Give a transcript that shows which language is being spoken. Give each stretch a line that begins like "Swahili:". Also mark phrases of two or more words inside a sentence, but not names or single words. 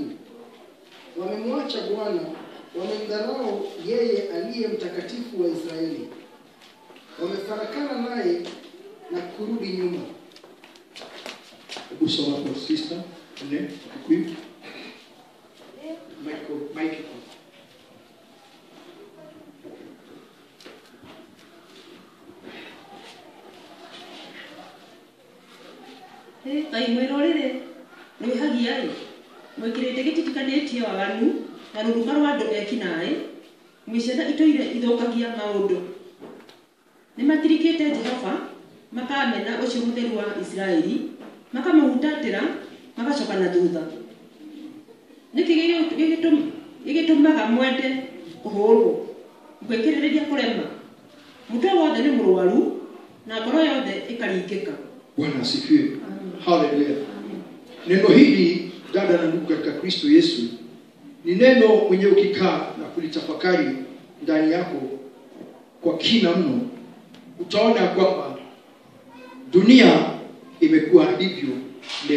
Swahili: Wamemwacha Bwana, wamemdharau yeye aliye mtakatifu wa Israeli. Wamefarakana naye na kurudi nyuma. Hebu soma kwa sister 4 quick. Michael.
Kikuyu: Kai mwirorire ni hagiai mwikirite gititikanĩtie waganu na rũruka rwa andũ ekinaĩ, mĩcena itoire ithokagia maũndũ. Nĩ matirikĩte Jehova, makamena ũcio mũtheru wa Isiraeli, makamũhutatĩra, magacoka na thutha. Nĩkĩ gĩgĩtũmaga mwende kũhũrwo, gwĩkĩrĩrĩria kũrema? Mũtwe wothe nĩ mũrwaru na ngoro yothe ĩkaringĩka.
Swahili: Bwana asifiwe. Haleluya. Neno hili dada na ndugu katika Kristo Yesu ni neno mwenye ukikaa na kulitafakari ndani yako kwa kina mno, utaona kwamba dunia imekuwa hivyo leo.